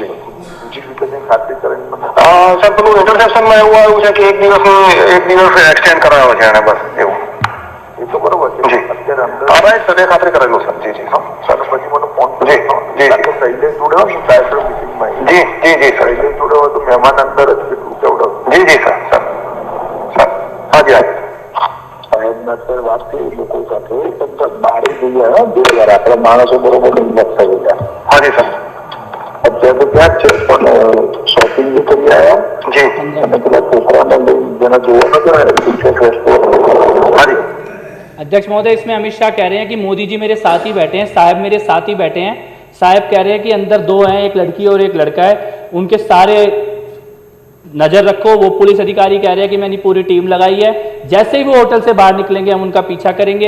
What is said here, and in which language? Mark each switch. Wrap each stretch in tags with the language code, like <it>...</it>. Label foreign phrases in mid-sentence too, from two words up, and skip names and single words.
<gu>બીજી રીતે કંઈ ખાતરી કરીને મને સર પેલું ઇન્ટરસેપ્શનમાં એવું આવ્યું છે કે એક દિવસ એક્સટેન્ડ કરાવ્યો છે એને, બસ એવું। એ તો બરોબર છે જી અત્યારે અંદર</gu> <en>right sir,</en> <gu>એ ખાતરી કરેલું સર જી જી હા સર। પછી મને ફોન જી જી કારણ કે શૈલેષ જોડે હોય ને ડાયરેક્ટર મિટિંગમાં</gu> <hi>जी जी जी सर,</hi> <gu>શૈલેષ જોડે હોય તો મહેમાન અંદર જ કેટલું કેવડાવું।</gu> <hi>जी जी सर सर सर हाँ जी हाँ जी।</hi> <gu>સાહેબના સર વાત થઈ લોકો સાથે બારે જઈએ જોડે આપણા માણસો બરોબર હિંમત થઈ ગયા।</gu> <hi>हाँ जी सर</hi> <gu>અત્યારે તો ત્યાં જ છે પણ શોપિંગ બી કરી આવ્યા</gu> <hi>जी</hi> <gu>અને પેલા છોકરાને લઈને જેને જોવા નતો</gu> <hi>हाँ जी। अध्यक्ष महोदय, इसमें अमित शाह कह रहे हैं कि मोदी जी मेरे साथ ही बैठे हैं, साहब मेरे साथ ही बैठे हैं। साहब कह रहे हैं कि अंदर 2 हैं, एक लड़की और एक लड़का है, उनके सारे नजर रखो। वो पुलिस अधिकारी कह रहे हैं कि मैंने पूरी टीम लगाई है, जैसे ही वो होटल से बाहर निकलेंगे हम उनका पीछा करेंगे।</hi>